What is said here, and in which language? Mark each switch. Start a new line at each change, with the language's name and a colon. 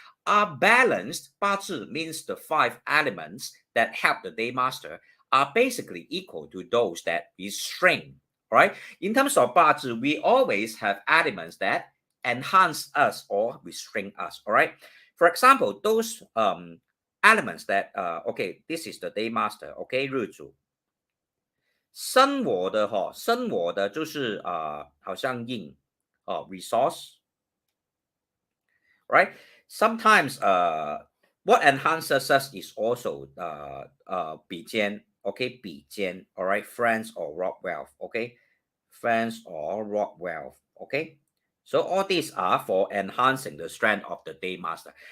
English: A balanced 八字 means the 5 elements that help the day master are basically equal to those that restrain. Right. In terms of 八字, we always have elements that enhance us or restrain us. All right. For example, those elements that okay, this is the day master. Okay, 日主。
Chinese: 生我的生我的就是好像印resource, right?
English: Sometimes what enhances us is also 比肩, okay, 比肩, all right, friends or rock wealth, okay, friends, or rock wealth. Okay, so all these are for enhancing the strength of the day master.